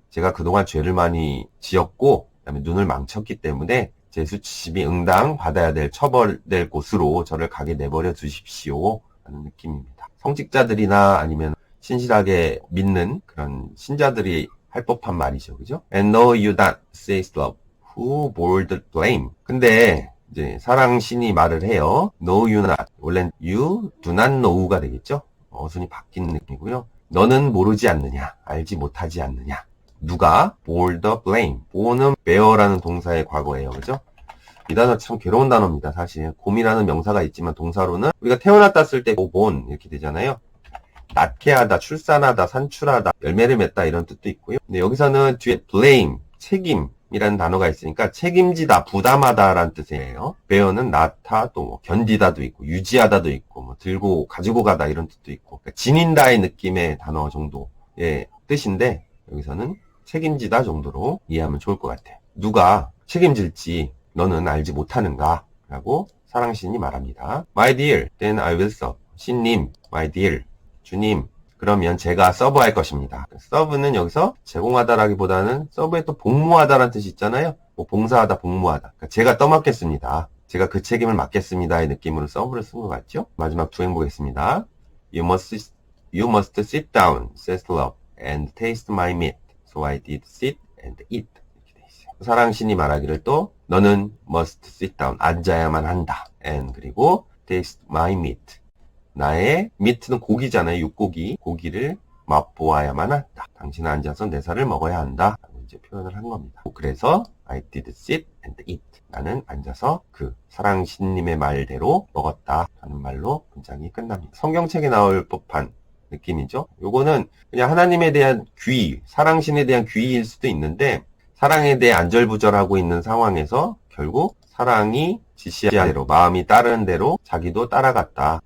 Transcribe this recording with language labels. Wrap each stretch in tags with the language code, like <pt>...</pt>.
<ko>제가 그동안 죄를 많이 지었고 그다음에 눈을 망쳤기 때문에 제 수치심이 응당 받아야 될 처벌될 곳으로 저를 가게 내버려 두십시오 하는 느낌입니다. 성직자들이나 아니면 신실하게 믿는 그런 신자들이 할 법한 말이죠. 그죠?</ko> <en>And no you not says love who bore the blame.</en> <ko>근데 이제 사랑신이 말을 해요.</ko> <en>No you not.</en> <ko>원래는</ko> <en>you do not know</en> <ko>가 되겠죠? 어순이 바뀐 느낌이고요. 너는 모르지 않느냐, 알지 못하지 않느냐. 누가 bore the blame. bore는 bear라는 동사의 과거예요. 그죠? 이 단어 참 괴로운 단어입니다. 사실 곰이라는 명사가 있지만 동사로는 우리가 태어났다 쓸 때 born 이렇게 되잖아요. 낳게 하다, 출산하다, 산출하다, 열매를 맺다 이런 뜻도 있고요. 근데 여기서는 뒤에 blame, 책임이라는 단어가 있으니까 책임지다, 부담하다라는 뜻이에요. bear는 낳다, 또 뭐 견디다도 있고 유지하다도 있고 뭐 들고 가지고 가다 이런 뜻도 있고 그러니까 지닌다의 느낌의 단어 정도의 뜻인데 여기서는 책임지다 정도로 이해하면 좋을 것 같아요. 누가 책임질지 너는 알지 못하는가? 라고 사랑신이 말합니다.</ko> <en>My dear, then I will serve.</en> <ko>신님, my dear, 주님, 그러면 제가 서브할 것입니다. 서브는 여기서 제공하다라기보다는 서브에 또 복무하다라는 뜻이 있잖아요. 뭐 봉사하다, 복무하다. 그러니까 제가 떠맡겠습니다. 제가 그 책임을 맡겠습니다의 느낌으로 서브를 쓴 것 같죠? 마지막 두 행 보겠습니다.</ko> <en>You must sit down, says love, and taste my meat. So I did sit and eat.</en> <ko>이렇게 돼 있어요. 사랑신이 말하기를 또 너는 must sit down, 앉아야만 한다. and 그리고 taste my meat. 나의 meat는 고기잖아요. 육고기. 고기를 맛보아야만 한다. 당신은 앉아서 내 살을 먹어야 한다. 라고 이제 표현을 한 겁니다.</ko> <en>그래서 I did sit and eat.</en> <ko>나는 앉아서 그 사랑신님의 말대로 먹었다. 라는 말로 문장이 끝납니다. 성경책에 나올 법한 느낌이죠. 요거는 그냥 하나님에 대한 귀, 사랑신에 대한 귀일 수도 있는데 사랑에 대해 안절부절하고 있는 상황에서 결국 사랑이 지시한 대로 마음이 따르는 대로 자기도 따라갔다.</ko>